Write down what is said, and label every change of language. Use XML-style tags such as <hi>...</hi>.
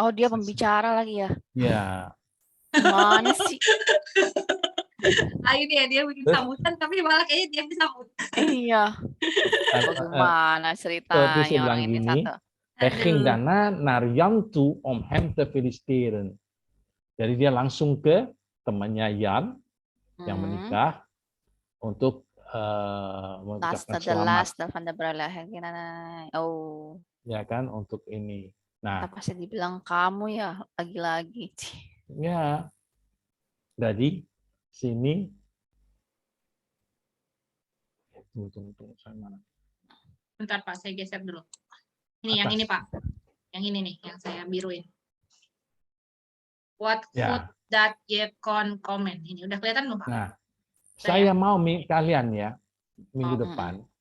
<id>Oh, dia pembicara lagi ya. Ya. Mana sih? Ini ya dia bikin sambutan tapi malah kayaknya dia disambut. Iya. Bagaimana ceritanya orang ini satu?</id> <nl>Hij ging daarna naar Jan toe om hem te feliciteren.</nl> <id>Jadi dia langsung ke temannya Jan yang menikah untuk mengucapkan selamat. Van der Bruiloft. Oh. Ya kan, untuk ini. Nah, apa sih dibilang kamu ya lagi-lagi. Ya. Jadi sini tunggu saya mana? Bentar Pak, saya geser dulu. Ini yang ini Pak. Yang ini nih, yang saya biruin.</id> <en>What food that you can comment?</en> <id>Ini udah kelihatan belum Pak? Nah, saya mau kalian ya minggu depan.</id>